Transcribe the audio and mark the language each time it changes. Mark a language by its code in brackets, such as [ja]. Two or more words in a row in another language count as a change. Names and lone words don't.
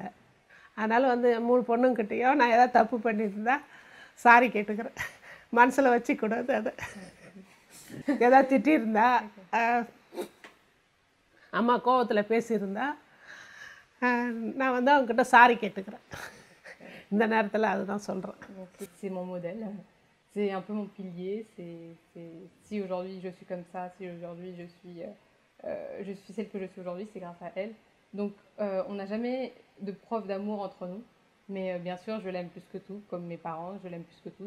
[ta] அதனால் வந்து 3 பொண்ணுங்கிட்டேயோ நான் ஏதாவது தப்பு பண்ணியிருந்தா சாரி கேட்டுக்கிறேன், மனசில் வச்சுக்கூடாது. அதை ஏதாவது திட்டியிருந்தா, அம்மா கோவத்தில் பேசியிருந்தா நான் வந்து அவங்ககிட்ட சாரி கேட்டுக்கிறேன். இந்த நேரத்தில் அதுதான் சொல்கிறேன். [fr] C'est mon modèle. c'est un peu mon pilier. Si aujourd'hui je suis comme ça, si aujourd'hui je suis celle que je suis aujourd'hui, c'est grâce à elle. Donc, on n'a jamais de preuve d'amour entre nous. Mais bien sûr, je l'aime plus que tout, comme mes parents, je l'aime plus que tout.